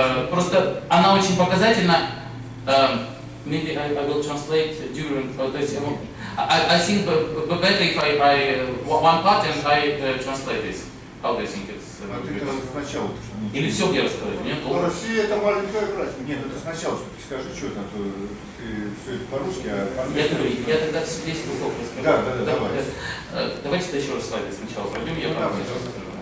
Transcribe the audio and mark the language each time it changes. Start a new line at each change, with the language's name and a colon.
Russian: Просто она очень показательна.
English: Maybe I will translate during. I think better if I one part and I translate this. How do you think it's?
Russian: Ты сначала. Или все мне рассказать? Россия это маленькая братья. Нет, это сначала, что ты скажи, что это, ты все это по-русски, а по-английски. Я тогда весь кусок расскажу. Да, давай. Давайте еще раз слайды сначала пройдем, я по-русски расскажу.